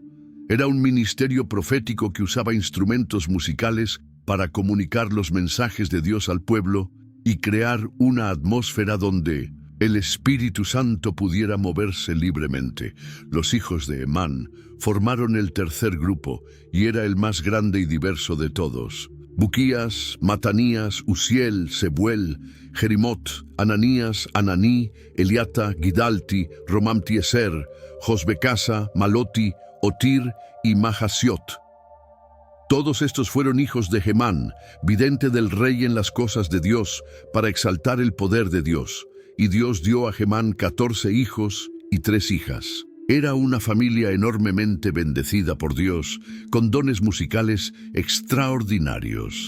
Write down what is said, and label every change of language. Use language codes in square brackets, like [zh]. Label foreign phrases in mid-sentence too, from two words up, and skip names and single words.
[es] Era un ministerio profético que usaba instrumentos musicales para comunicar los mensajes de Dios al pueblo y crear una atmósfera donde el Espíritu Santo pudiera moverse libremente. Los hijos de Emán formaron el tercer grupo y era el más grande y diverso de todos. Buquías, Matanías, Uziel, Sebuel, Jerimot, Ananías, Ananí, Eliata, Gidalti, Romamtieser, Josbecasa, Maloti, Otir y Mahasiot. Todos estos fueron hijos de Gemán, vidente del rey en las cosas de Dios, para exaltar el poder de Dios. Y Dios dio a Gemán 14 hijos y 3 hijas. Era una familia enormemente bendecida por Dios, con dones musicales extraordinarios.